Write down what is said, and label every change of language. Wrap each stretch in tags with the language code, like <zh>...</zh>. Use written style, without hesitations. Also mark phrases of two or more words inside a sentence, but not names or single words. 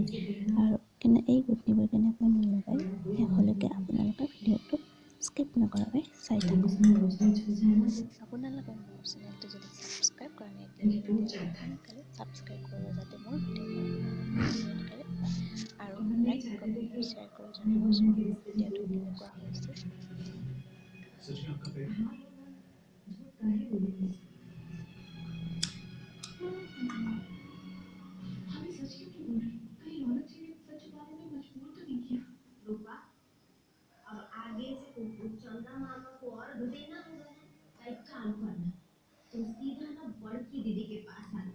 <as>আৰু এই গোঁঠনিবোৰ কেনেকৈ নলগাই শেষলৈকে আপোনালোকে ভিডিঅ'টো স্কিপ নকৰাকৈ চাই থাকক। আপোনালোকে মোৰ চেনেলটো যদি ছাবস্ক্ৰাইব কৰা নাই তেতিয়াহ'লে সোনকালে ছাবস্ক্ৰাইব কৰিব, যাতে মোৰ ভিডিঅ'বোৰ সোনকালে আৰু</as> <en>like comment share</en> <as>কৰি জনাবচোন ভিডিঅ'টো কেনেকুৱা হৈছে।</as> <hi>आगे से चंद्रमा मामा को और देना होगा ना, एक काम करना, तुम सीधा ना बड़की दीदी के पास आना।</hi>